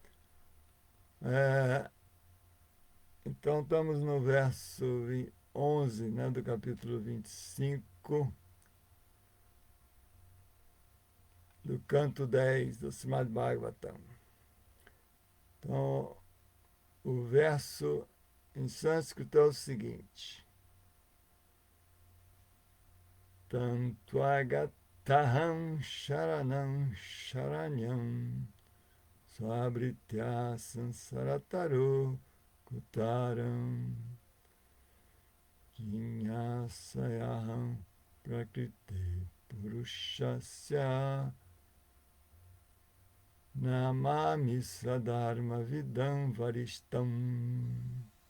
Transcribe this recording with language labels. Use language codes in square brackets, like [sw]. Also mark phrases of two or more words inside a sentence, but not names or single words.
[pt] Então estamos no verso 11, né, do capítulo 25, do canto 10 do Srimad Bhagavatam. Então, o verso em sânscrito é o seguinte: [sa] Tantvagatahan sharanam sharanyam swabritya sansarataro kutaram jiñasayaham prakriti purushasya namami sadharma vidam varistam.